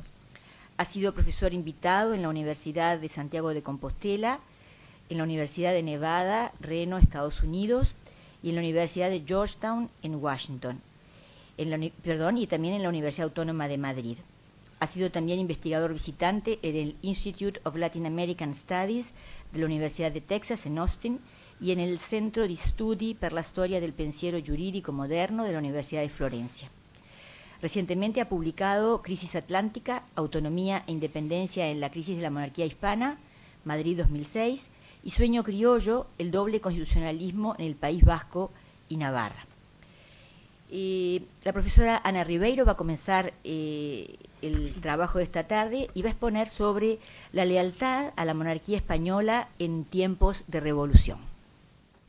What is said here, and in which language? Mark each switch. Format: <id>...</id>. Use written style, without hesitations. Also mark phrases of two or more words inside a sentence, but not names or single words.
<es>Ha sido profesor invitado en la Universidad de Santiago de Compostela, en la Universidad de Nevada, Reno, Estados Unidos, y en la Universidad de Georgetown, en Washington, y también en la Universidad Autónoma de Madrid. Ha sido también investigador visitante en el Institute of Latin American Studies de la Universidad de Texas, en Austin, y en el Centro di Studi per la Storia del Pensiero Giuridico Moderno de la Universidad de Florencia. Recientemente ha publicado Crisis Atlántica, Autonomía e Independencia en la Crisis de la Monarquía Hispana, Madrid 2006, y Sueño Criollo, el doble constitucionalismo en el País Vasco y Navarra. La profesora Ana Ribeiro va a comenzar el trabajo de esta tarde y va a exponer sobre la lealtad a la monarquía española en tiempos de revolución.</es>